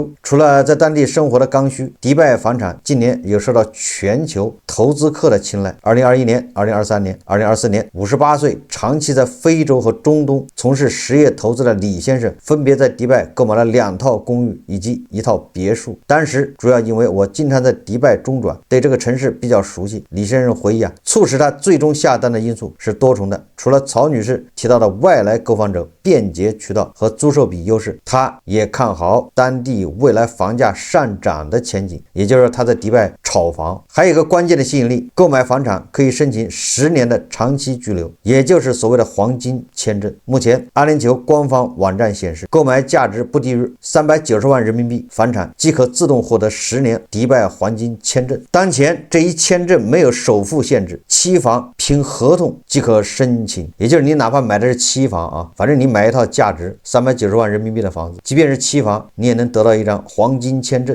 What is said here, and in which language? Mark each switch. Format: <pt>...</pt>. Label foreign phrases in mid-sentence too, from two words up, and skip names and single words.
<zh>除了在當地生活的剛需，迪拜房產近年也受到全球投資客的青睞。2021年、2023年、2024年，58歲長期在非洲和中東從事實業投資的李先生，分別在迪拜購買了2套公寓以及1套別墅。當時主要因為我經常在迪拜中轉，對這個城市比較熟悉。李先生回憶促使他最終下單的因素是多重的，除了曹女士提到的外來購房者便捷渠道和租售比优勢，他也看好当地未来房價上涨的前景，也就是说他在迪拜炒房。还有一个关键的吸引力，购买房产可以申请10年的长期居留，也就是所謂的黄金簽證。目前阿联酋官方網站显示，購買價值不低於390萬人民幣房產即可自動獲得10年迪拜黃金簽證。當前這一簽證沒有首付限制，期房憑合同即可申請，也就是你哪怕買的是期房啊，反正你買一套價值390萬人民幣的房子，即便是期房，你也能得到一張黃金簽證。</zh>